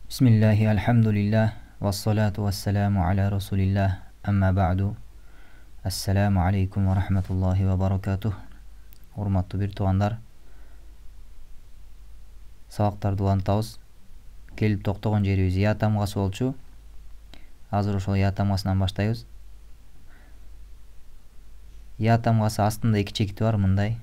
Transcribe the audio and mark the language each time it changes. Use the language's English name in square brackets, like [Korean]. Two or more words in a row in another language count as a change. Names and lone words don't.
[Arabic] بسم الله، الحمد لله، والصلاة والسلام على رسول الله، أما بعد. السلام عليكم ورحمة الله وبركاته. [Kyrgyz] Урматтуу бир туугандар, сабактарды улантабыз. Келип токтогон жерибиз Я тамгасы болчу. Азыр ошол Я тамгасынан баштайбыз. Я тамгасы астында эки чекити бар, мындай.